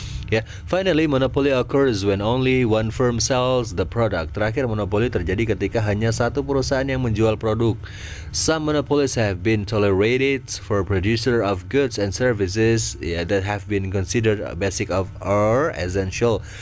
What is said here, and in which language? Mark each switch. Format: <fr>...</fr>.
<en>Ya, finally monopoly occurs when only one firm sells the product.</en> <id>Terakhir monopoli terjadi ketika hanya satu perusahaan yang menjual produk.</id> <en>Some monopolies have been tolerated for producer of goods and services that have been considered basic of or essential.</en>